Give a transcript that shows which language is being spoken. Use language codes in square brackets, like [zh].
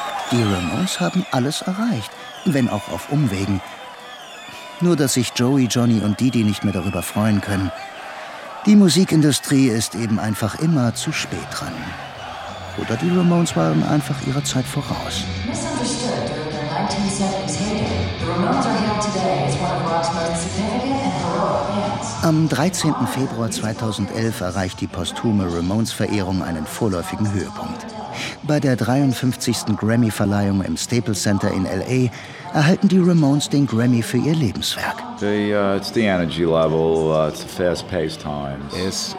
[de] Die Ramones haben alles erreicht. Wenn auch auf Umwegen. Nur, dass sich Joey, Johnny und Didi nicht mehr darüber freuen können. Die Musikindustrie ist eben einfach immer zu spät dran. Oder die Ramones waren einfach ihrer Zeit voraus. [en] Misunderstood. 1970s hit. The Ramones are here today as one of Rock's most significant and heroic bands. [de] Am 13. Februar 2011 erreicht die posthume Ramones-Verehrung einen vorläufigen Höhepunkt. Bei der 53. Grammy-Verleihung im Staples Center in L.A. erhalten die Ramones den Grammy für ihr Lebenswerk. Es